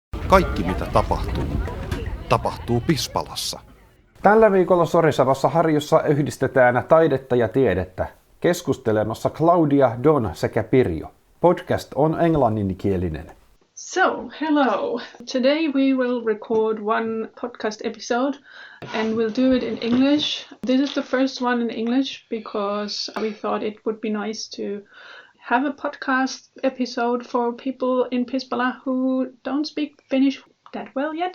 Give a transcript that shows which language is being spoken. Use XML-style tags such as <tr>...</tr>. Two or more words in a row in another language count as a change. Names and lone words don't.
<fi>Kaikki mitä tapahtuu Pispalassa. Tällä viikolla Sorisevassa Harjussa yhdistetään taidetta ja tiedettä. Keskustelemassa Claudia, Don sekä Pirjo. Podcast on englanninkielinen.</fi> <en>So, hello. Today we will record one podcast episode and we'll do it in English. This is the first one in English because we thought it would be nice to have a podcast episode for people in Pispala who don't speak Finnish that well yet.</en>